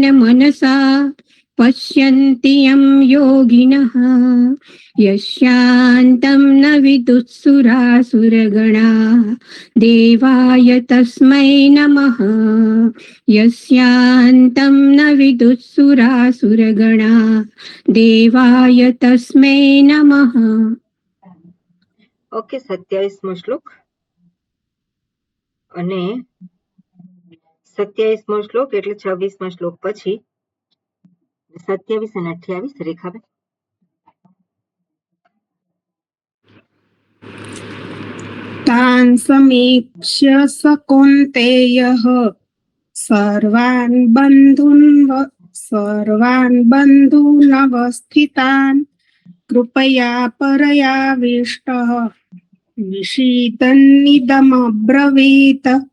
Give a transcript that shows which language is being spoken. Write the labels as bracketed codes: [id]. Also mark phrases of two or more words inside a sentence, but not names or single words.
[sa] मनसा पश्यन्ति यं योगिनः यस्यान्तं न विदुःसुरासुरगणाः देवाय तस्मै नमः यस्यान्तं न विदुःसुरासुरगणाः देवाय तस्मै नमः. [gu] ઓકે 27મો શ્લોક અને 27મો શ્લોક એટલે 26મા શ્લોક પછી 27 અને 28 રેખાબેન. [sa] तान् समीक्ष्य स कौन्तेयः सर्वान् बन्धूनवस्थितान् कृपया परयाविष्टः विषीदन्निदमब्रवीत्.